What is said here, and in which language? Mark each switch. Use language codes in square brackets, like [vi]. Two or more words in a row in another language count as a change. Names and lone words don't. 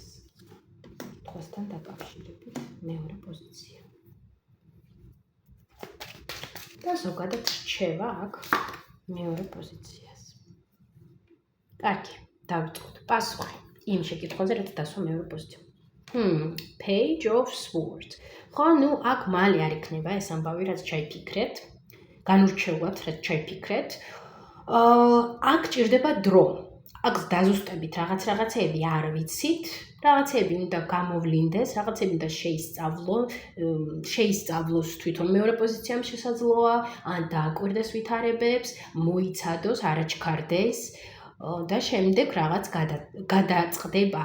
[ka] კითხვასთან დაკავშირებით მეორე პოზიცია. და ზოგადად რჩევა აქ მეორე პოზიციას. კარგი, დავიწყოთ. პასუხი იმ შეკითხვაზე, რაც დასვა მეორე პოზიცია. Page of Swords. ხო, ნუ აქ მალე არ იქნება ეს ამბავი, რაც ჩაიფიქრეთ. განურჩეულად, რაც ჩაიფიქრეთ. აქ ჭირდება დრო. აქ დაზუსტებით რაღაცეები არ ვიცით, რაღაცეები უნდა გამოვლინდეს, რაღაცეები უნდა შეისწავლოს თვითონ მეორე პოზიციამ შესაძლოა, ან დააკვირდეს ვითარებებს, მოიცადოს, არაჩქარდეს და შემდეგ რაღაც გადაწყდება.